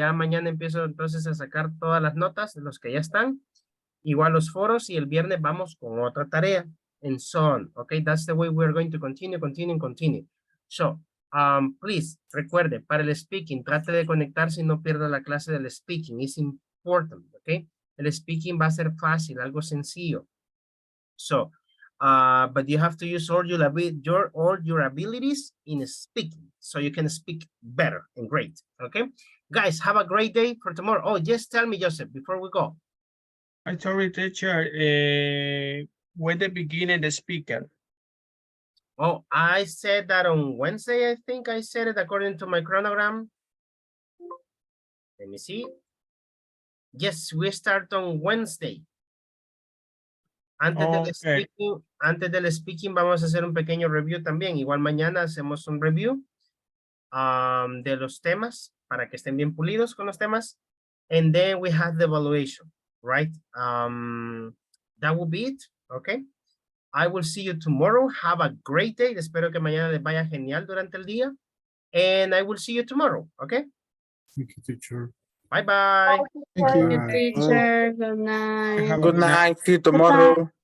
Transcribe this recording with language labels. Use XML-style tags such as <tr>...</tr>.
<es>Ya mañana empiezo entonces a sacar todas las notas, los que ya están. Igual los foros y el viernes vamos con otra tarea.</es> <en>And so on. Okay, that's the way we're going to continue. So, please,</en> <es>recuerde, para el speaking, trate de conectarse y no pierda la clase del speaking.</es> <en>It's important, okay?</en> <es>El speaking va a ser fácil, algo sencillo.</es> <en>So, but you have to use all your abilities in speaking so you can speak better and great, okay? Guys, have a great day for tomorrow. Oh, just tell me, Joseph, before we go. I sorry, teacher, when the beginning the speaker. Oh, I said that on Wednesday, I think I said it according to my chronogram. Let me see. Yes, we start on Wednesday.</en> <es>Antes del speaking, vamos a hacer un pequeño review también. Igual mañana hacemos un review de los temas para que estén bien pulidos con los temas.</es> <en>And then we have the evaluation, right? That will be it, okay? I will see you tomorrow. Have a great day.</en> <es>Espero que mañana les vaya genial durante el día.</es> <en>And I will see you tomorrow, okay? Thank you, teacher. Bye-bye. Thank you. Teacher, good night. Good night. See you tomorrow.</en>